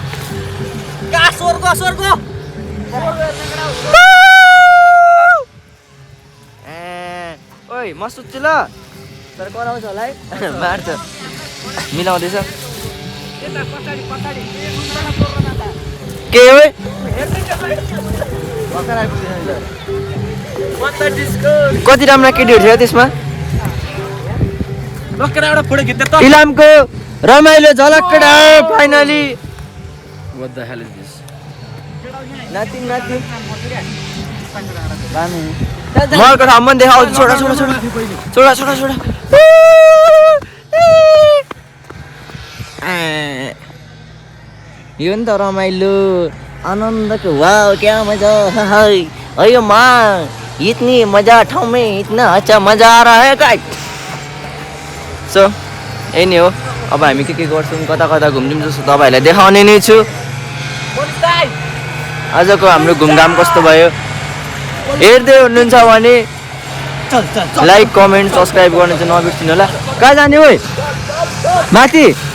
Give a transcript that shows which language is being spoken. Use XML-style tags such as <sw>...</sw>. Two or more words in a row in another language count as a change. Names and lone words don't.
<ne>ओइ म सुत्छु ल तर कराउँछ होला है मार्छ मिलाउँदैछ के हो कति राम्रा केटीहरू थियो त्यसमा इलामको रमाइलो झलक्कडा फाइनली</ne> <en>What the hell is this?</en> <ne>नातिन मरको ठाउँमा देखाउ छोडा यो नि त रमाइलो आनन्दको वाह</ne> <hi>क्या मजा है अयो माँ इतनी मजा ठाउँ में इतना अच्छा मजा आ रहा है</hi> <ne>गाइस सो यही नै हो अब हामी के गर्छौँ कता कता घुम्छौँ जस्तो तपाईँहरूलाई देखाउने नै छु आजको हाम्रो घुमघाम कस्तो भयो हेर्दै हुनुहुन्छ भने</ne> <en>like comment subscribe</en> <ne>गर्नु चाहिँ नबिर्सिनु होला कहाँ जाने हो माथि</ne>